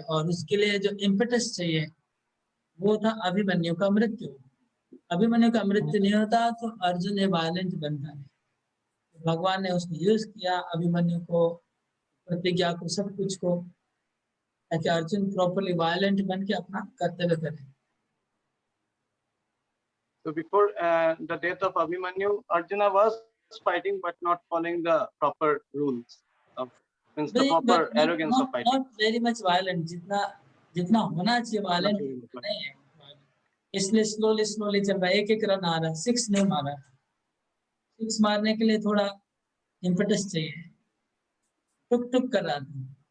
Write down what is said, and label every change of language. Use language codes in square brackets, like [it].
[hi] और उसके लिए जो इम्पेटस चाहिए वो था अभिमन्यु का मृत्यु। अभिमन्यु का मृत्यु नहीं होता तो अर्जुन ये वायलेंट बनता है। भगवान ने उसको यूज किया, अभिमन्यु को, प्रतिज्ञा को, सब कुछ को, ताकि अर्जुन प्रॉपर्ली वायलेंट बन के अपना कर्तव्य करे। [en] So before the death of Abhimanyu, Arjuna was fighting but not following the proper rules, means the proper arrogance of fighting. [hi] Not very much violent, जितना होना चाहिए वायलेंट नहीं है, इसलिए स्लोली चल रहा है। एक रन आ रहा है, 6 नहीं मारा। 6 मारने के लिए थोड़ा इम्पेटस चाहिए, टुक कर रहा था।